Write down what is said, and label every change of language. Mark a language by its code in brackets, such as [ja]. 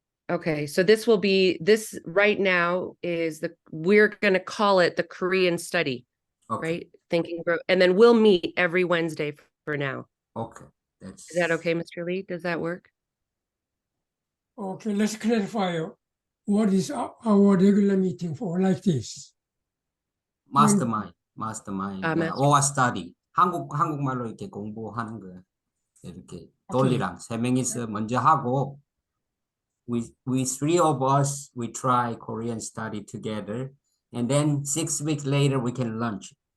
[en] Okay, so this right now is we're going to call it the Korean study, right? Thinking, and then we'll meet every Wednesday for now. Okay. Is that okay, Mr. Lee? Does that work? Okay, let's clarify. what is our regular meeting for like this? Mastermind, master- or study. [ko] 한국말로 이렇게 공부하는 거야. 이렇게 돌리랑 세 명이서 먼저 하고, [en] we three of us, we try Korean study together, and then 6 weeks later we can launch.